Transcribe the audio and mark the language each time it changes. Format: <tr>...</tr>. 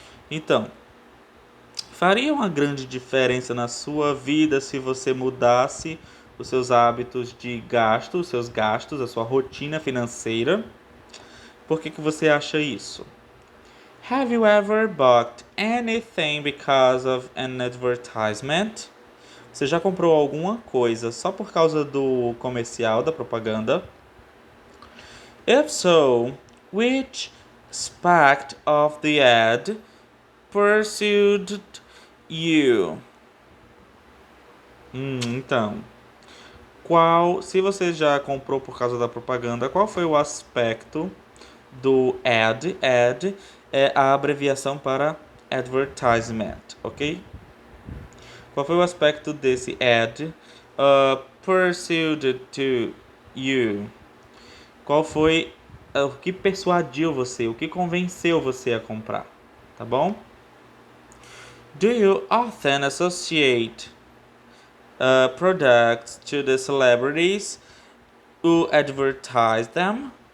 <pt>Então, faria uma grande diferença na sua vida se você mudasse os seus hábitos de gasto, os seus gastos, a sua rotina financeira? Por que você acha isso?</pt> <en>Have you ever bought anything because of an advertisement?</en> <pt>Você já comprou alguma coisa só por causa do comercial, da propaganda?</pt> <en>If so, which aspect of the ad pursued you?</en> <pt>Então, se você já comprou por causa da propaganda, qual foi o aspecto do ad? Ad é a abreviação para advertisement, ok? Qual foi o aspecto desse ad</pt> <en>pursued to you?</en> <pt>Qual foi o que persuadiu você, o que convenceu você a comprar, tá bom?</pt> <en>Do you often associate products to the celebrities who advertise them?</en>